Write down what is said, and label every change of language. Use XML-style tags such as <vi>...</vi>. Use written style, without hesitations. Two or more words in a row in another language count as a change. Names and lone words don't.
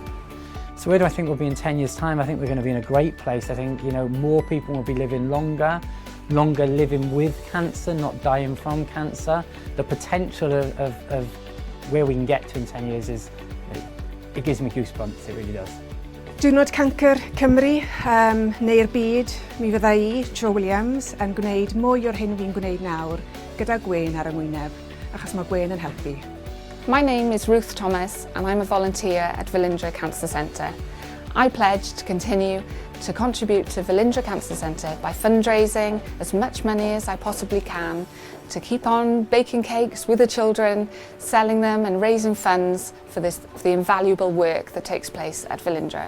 <en>So where do I think we'll be in 10 years' time? I think we're going to be in a great place. I think more people will be living longer living with cancer, not dying from cancer. The potential of where we can get to in 10 years it gives me goosebumps, it really does.</en> <cy>Diwrnod Canser Cymru neu'r byd, mi fydda I, Joe Williams, yn gwneud mwy o'r hyn fi'n gwneud nawr gyda gwên ar yngwyneb, achos mae gwên yn helpu.</cy> <en>My name is Ruth Thomas and I'm a volunteer at Velindre Cancer Centre. I pledge to continue to contribute to Velindre Cancer Centre by fundraising as much money as I possibly can to keep on baking cakes with the children, selling them and raising funds for the invaluable work that takes place at Velindre.</en>